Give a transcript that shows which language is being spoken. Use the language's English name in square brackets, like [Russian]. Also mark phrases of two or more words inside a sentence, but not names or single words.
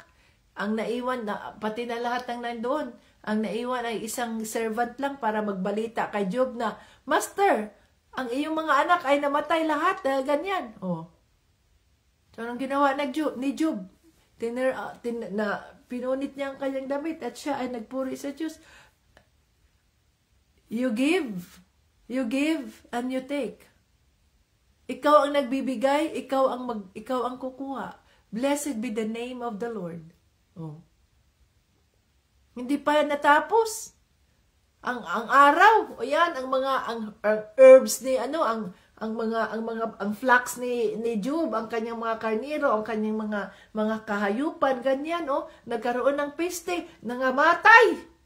[Filipino] Ang naiwan, pati na lahat ng nandoon, ang naiwan ay isang servant lang para magbalita kay Job na, Master, ang iyong mga anak ay namatay lahat dahil ganyan. So, anong ginawa ni Job? Pinunit niya ang kanyang damit at siya ay nagpuri sa Diyos. [English] You give and you take. [Filipino] Ikaw ang nagbibigay, ikaw ang kukuha. [English] Blessed be the name of the Lord. [Filipino] Oh. Hindi pa natapos. Ang araw, o yan, ang herbs ni ang flax ni Job, ang kanyang mga karniro, ang kanyang mga kahayupan, ganyan, nagkaroon ng peste, nangamatay.